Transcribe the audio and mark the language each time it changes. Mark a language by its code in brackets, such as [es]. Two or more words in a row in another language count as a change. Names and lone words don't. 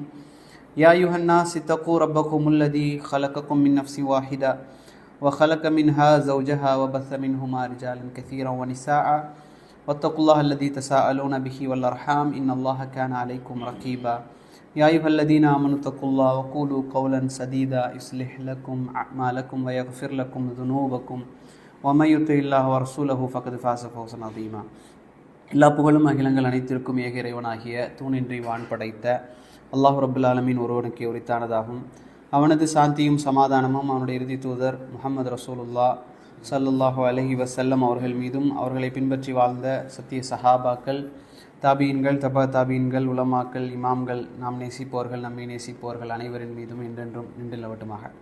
[ar] يا أيها الناس اتقوا ربكم الذي خلقكم من نفس واحدة وخلق منها زوجها وبث منهما رجالا كثيرا ونساء واتقوا الله الذي تساءلون به والأرحام إن الله كان عليكم رقيبا. يا أيها الذين آمنوا اتقوا الله وقولوا قولا سديدا يصلح لكم أعمالكم ويغفر لكم ذنوبكم ومن يطع الله ورسوله فقد فاز فوزا عظيما. [ta] எல்லா புகழும் அகிலங்கள் அனைத்திற்கும் ஏக இறைவனாகிய தூணின்றி வான் படைத்த [ar] الله رب العالمين [ta] ஒருவனுக்கு உரித்தானதாகும். அவனது சாந்தியும் சமாதானமும் அவனுடைய இறுதி தூதர் [ar] محمد رسول الله صلى الله عليه وسلم [ta] அவர்கள் மீதும் அவர்களை பின்பற்றி வாழ்ந்த சத்திய சஹாபாக்கள், தாபீன்கள், தபா தாபீன்கள், உலமாக்கள், இமாம்கள், நாம் நேசிப்பவர்கள், நம்மை நேசிப்பவர்கள் அனைவரின் மீதும் என்றென்றும் நின்றில்லவட்டுமாக.